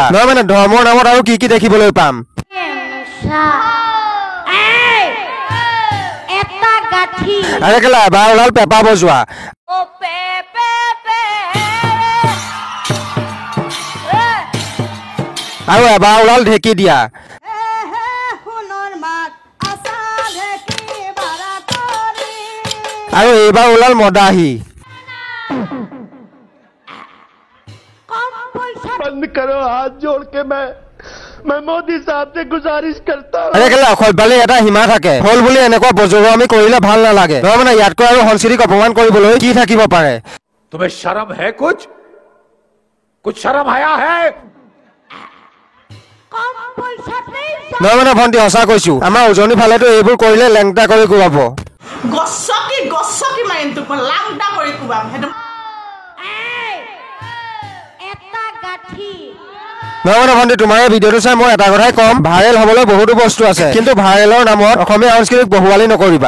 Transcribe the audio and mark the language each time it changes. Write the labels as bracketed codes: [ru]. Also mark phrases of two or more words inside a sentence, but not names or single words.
[as] নহয় মানে ধৰ্মৰ নামত আৰু কি কি দেখিবলৈ পাম। আৰে কেলা এবাৰ ওলাল পেপা বজোৱা, আৰু এবাৰ ওলাল ঢেঁকী দিয়া, আৰু এইবাৰ ওলাল মদাহী। [hi] बंद करो हाथ जोड़ के मैं मोदी साहब से गुजारिश करता हूँ। [as] আৰে কেলা সভ্যালি এটা সীমা থাকে, হ'ল বুলি এনেকুৱা বজোৱা আমি কৰিলে ভাল নালাগে। নহয় মানে ইয়াতকৈ আৰু সংস্কৃতিক অপমান কৰিবলৈ কি থাকিব পাৰে। [hi] तुम्हें शर्म है? कुछ शर्म आया है? [as] নহয় মানে ভণ্টি সঁচা কৈছো, আমাৰ উজনি ফালেতো এইবোৰ কৰিলে লেংটা কৰি কোবাব। গছকি মাৰিম তোক লাংটা কৰি কোবাম সেইটো। নহয় মানে ভণ্টি তোমাৰ এই ভিডিঅ'টো চাই মই এটা কথাই ক'ম, ভাইৰেল হ'বলৈ বহুতো বস্তু আছে, কিন্তু ভাইৰেলৰ নামত অসমীয়া সংস্কৃতিক বহুৱালি নকৰিবা।